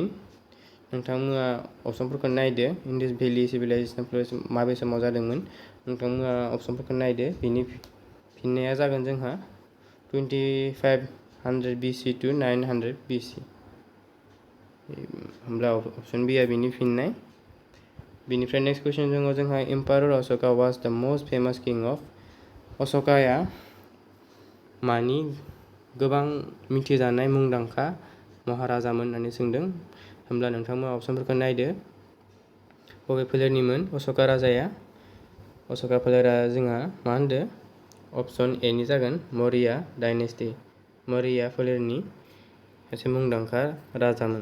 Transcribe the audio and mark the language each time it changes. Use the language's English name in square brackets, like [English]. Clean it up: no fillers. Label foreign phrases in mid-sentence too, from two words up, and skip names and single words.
[Bodo] नोंथांमोना अपसनफोरखौ नायदो। [English] Indus Valley civilization flourish [Bodo] माबे समाव जादोंमोन? नोंथांमोना अपसनफोरखौ नायदो। बिनि फिननाया जागोन जोंहा [English] 2500 BC to 900 BC। [Bodo] होमब्ला अपसन बी आ बिनि फिननाय। बेनिफ्राय नेक्स्ट कुइसन दङ जोंहा, [English] Empire Ashoka was the most famous king of? [Bodo] अशोकाया मानि गोबां मिथिजानाय मुंदांखा महाराजामोन होननानै सोंदों। होमब्ला नोंथांमोना अपसनफोरखौ नायदो। बबे फोलेरनिमोन अशोका राजाया? अशोका फोलेरा जोंहा मा होनदो अपसन ए नि जागोन मौर्य डायनेस्टि, मौर्य फोलेरनि सासे मुंदांखा राजामोन।